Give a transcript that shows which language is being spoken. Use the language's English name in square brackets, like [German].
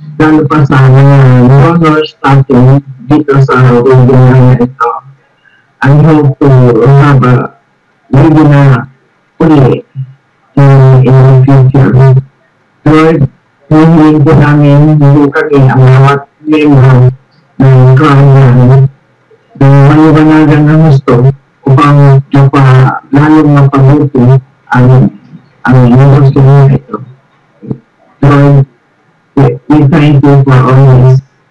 [Filipino] Lalo pa sa honors natin dito sa webinar na ito. [English] I hope to have a webinar uli in the future. [Filipino] Lord, hihiling po namin yung kami ang bawat member ng clan namin ng maliwanagan na gusto upang lalong mapabuti ang industry na ito. [English] Lord, we thank you for all this.